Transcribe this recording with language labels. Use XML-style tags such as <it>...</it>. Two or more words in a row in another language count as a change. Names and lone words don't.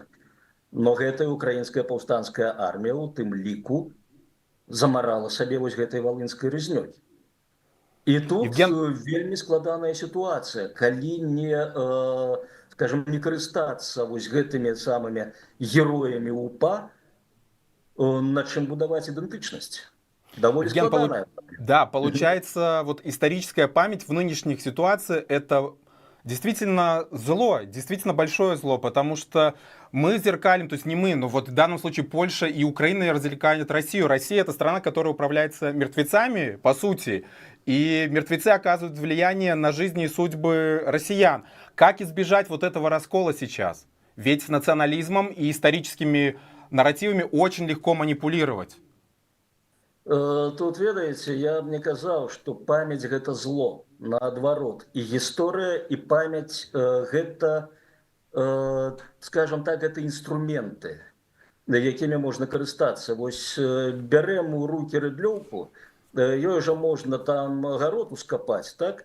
<be>Но гэтая украінская паўстанцкая армія у тым ліку замарала сабе вось гэтай валынскай рызнёй. І тут вельмі складаная сітуацыя, калі не, скажем, не карыстацца вось гэтымі самымі героямі УПА,</be> <ru>на чем будовать идентичность. Довольно складная. Да, получается, вот историческая память в нынешних ситуациях — это действительно зло, действительно большое зло, потому что мы зеркалим, то есть не мы, но вот в данном случае Польша и Украина развлекают Россию. Россия — это страна, которая управляется мертвецами, по сути, и мертвецы оказывают влияние на жизни и судьбы россиян. Как избежать вот этого раскола сейчас? Ведь национализмом и историческими нарративами очень легко манипулировать.</ru> <be>Тут, ведаеце, я б не казаў, што памяць — гэта зло, наадварот. І гісторыя, і памяць — гэта,</be> <ru>скажем так,</ru> <be>гэта інструменты, якімі можна карыстацца. Вось бярэм у рукі рыдлёўку, ёй жа можна там гарод ускапаць, так?</be>